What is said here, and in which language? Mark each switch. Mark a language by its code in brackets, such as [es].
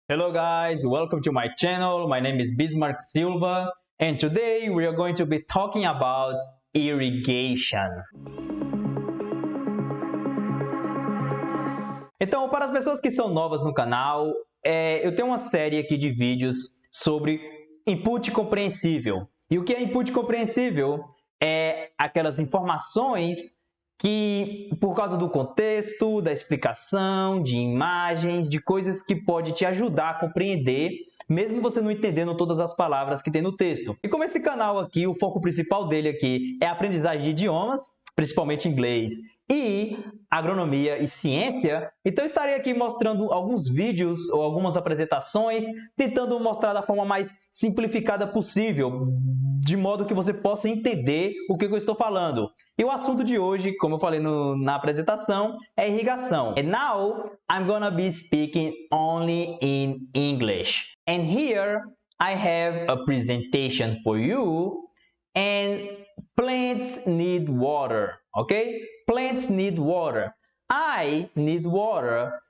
[en] Hello guys, welcome to my channel. My name is Bismarck Silva and today we are going to be talking about irrigation. [pt] Então, para as pessoas que são novas no canal, eu tenho uma série aqui de vídeos sobre input compreensível. E o que é input compreensível? É aquelas informações que, por causa do contexto, da explicação, de imagens, de coisas que pode te ajudar a compreender, mesmo você não entendendo todas as palavras que tem no texto. E como esse canal aqui, o foco principal dele aqui é a aprendizagem de idiomas, principalmente inglês, e agronomia e ciência, então eu estarei aqui mostrando alguns vídeos ou algumas apresentações, tentando mostrar da forma mais simplificada possível, de modo que você possa entender o que eu estou falando. E o assunto de hoje, como eu falei na apresentação, é irrigação. [en] And now, I'm gonna be speaking only in English. And here, I have a presentation for you, and plants need water, okay? Plants need water. I need water.